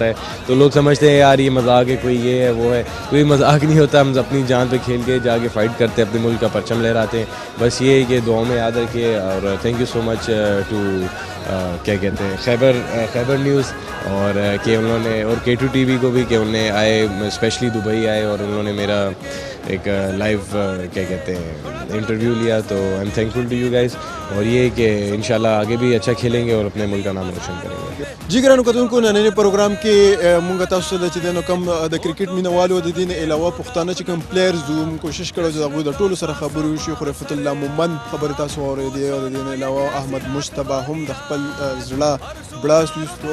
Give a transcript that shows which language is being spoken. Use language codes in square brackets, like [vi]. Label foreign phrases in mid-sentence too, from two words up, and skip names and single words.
[ur] ہے تو لوگ سمجھتے ہیں یار یہ مذاق ہے کوئی یہ ہے وہ ہے کوئی مذاق نہیں ہوتا ہم اپنی جان پہ کھیل کے جا کے فائٹ کرتے ہیں اپنے ملک کا پرچم لہراتے ہیں بس یہ ہے کہ دعاؤں میں یاد رکھیے اور [en] Thank you so much to [ur] کیا کہتے ہیں خیبر نیوز اور کہ انہوں نے اور K2 TV کو بھی کہ انہوں نے آئے سپیشلی دبئی آئے اور انہوں نے میرا ایک لائیو کیا کہتے ہیں انٹرویو لیا تو [en] I am thankful to you guys [ur] اور یہ کہ [ar] إن شاء الله [ur] آگے بھی اچھا کھیلیں گے اور اپنے ملک کا نام روشن کریں گے [ps] جی ګرانو کتونکو نننی پروګرام کې مونږ تاسو ته چې د کوم د کرکټ مینوالو د دین علاوه پښتانه چې کوم پلیئرز زوم کوشش کړو چې هغوی د ټولو سره خبرې وشي. خو رفعت الله مومند خبرې تاسو اورېدې او د دین علاوه احمد مجتبی هم د خپل زړه بړاس ویستو.